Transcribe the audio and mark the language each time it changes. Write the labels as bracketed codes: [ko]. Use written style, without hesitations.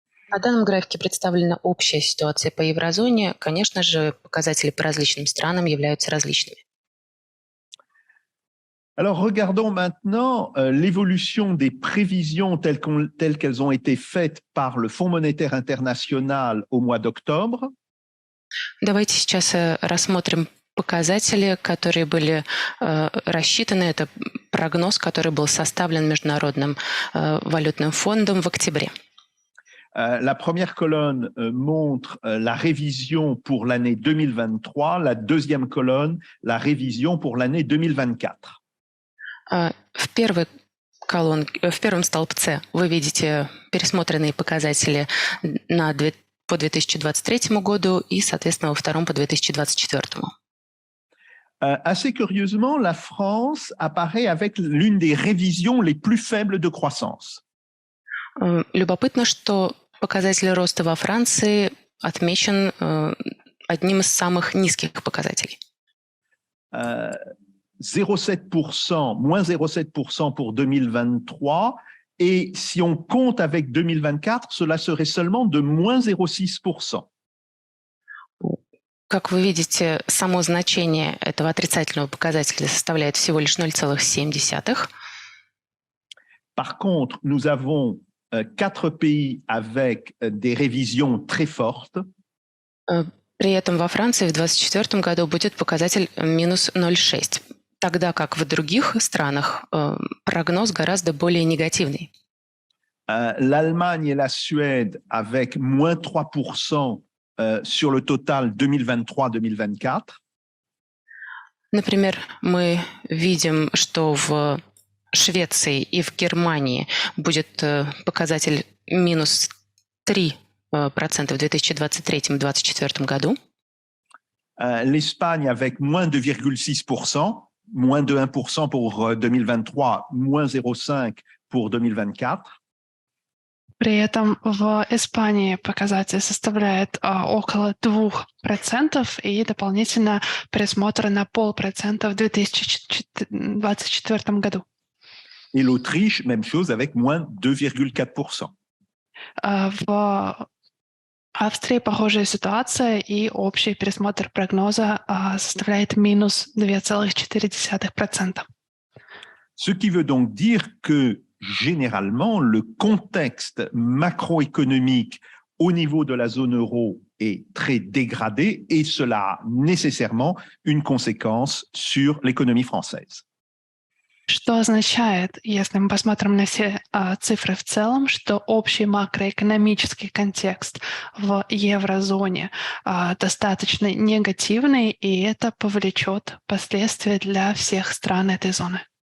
[ru] На данном графике представлена общая ситуация по еврозоне. Конечно же, показатели по различным странам являются различными. [fr] Alors, regardons maintenant l'évolution des prévisions telles qu'elles ont été faites par le Fonds monétaire international au mois d'octobre. [ru] Давайте сейчас рассмотрим показатели, которые были рассчитаны. Это прогноз, который был составлен Международным валютным фондом в октябре. [fr] La première colonne montre la révision pour l'année 2023, la deuxième colonne, la révision pour l'année 2024. [ru] В в первом столбце вы видите пересмотренные показатели по 2023 году и, соответственно, во втором по 2024. [fr] Assez curieusement, la France apparaît avec l'une des révisions les plus faibles de croissance. [ru] Любопытно, что показатель роста во Франции отмечен одним из самых низких показателей. [fr] 0,7%, moins 0,7% pour 2023. Et si on compte avec 2024, cela serait seulement de moins 0,6%. [ru] Как вы видите, само значение этого отрицательного показателя составляет всего лишь 0,7. [fr] Par contre, nous avons 4 pays avec des révisions très fortes. [ru] При этом во Франции в 2024 году будет показатель минус 0,6, тогда как в других странах прогноз гораздо более негативный. [fr] L'Allemagne et la Suède avec moins 3% sur le total 2023-2024. [ru] Например, мы видим, что в Швеции и в Германии будет показатель минус 3% в 2023-2024 году. [fr] L'Espagne avec moins 2,6%, moins de 1% pour 2023, moins 0,5% pour 2024. [ru] При этом в Испании показатель составляет около 2% и дополнительно пересмотр на 0,5% в 2024 году. [fr] Et l'Autriche, même chose, avec moins 2,4%. [ru] В Австрии похожая ситуация, и общий пересмотр прогноза составляет минус 2,4%. [fr] Ce qui veut donc dire que généralement, le contexte macroéconomique au niveau de la zone euro est très dégradé et cela a nécessairement une conséquence sur l'économie française. [ru] Что означает, если мы посмотрим на все цифры в целом, что общий макроэкономический контекст в еврозоне достаточно негативный, и это повлечет последствия для всех стран этой зоны.